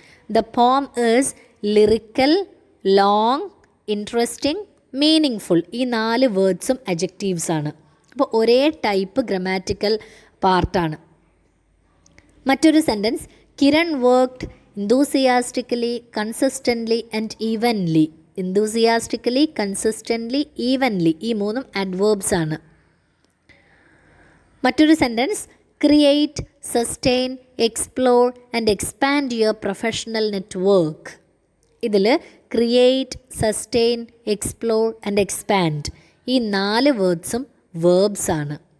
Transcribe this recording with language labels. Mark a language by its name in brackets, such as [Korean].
[English] The poem is lyrical, long, interesting, meaningful. [Malayalam] ഈ 4 വേർഡ്സും adjectives ആണ്. അപ്പോൾ ഒരേ ടൈപ്പ് ഗ്രാമാറ്റിക്കൽ പാർട്ടാണ്. മറ്റൊരു sentence, [English] Kiran worked enthusiastically, consistently and evenly. [Malayalam] enthusiastically, consistently, evenly, ഈ 3 adverbs ആണ്. മറ്റൊരു sentence, [English] Create, sustain, explore and expand your professional network. [Malayalam] ഇതിൽ create, sustain, explore and expand ഈ 4 വേർഡ്സും വേർബ്സ് ആണ്.